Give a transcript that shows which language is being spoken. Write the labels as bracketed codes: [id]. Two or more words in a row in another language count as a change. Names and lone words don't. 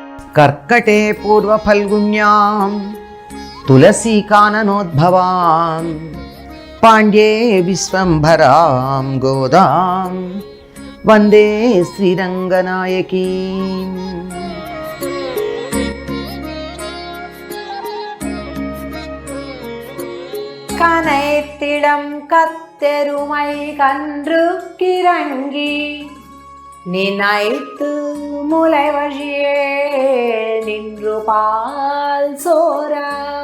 [sa] కర్కటే పూర్వఫల్గుణ్యాం తులసీకాననోద్భవాం పాండ్యే విశ్వంభరాం గోదాం వందే శ్రీరంగనాయకీం. [ta] கனைத்திடம் கத்தெருமை கன்று கிறங்கி நினைத்து முலை வழியே நின்று பால் சோரா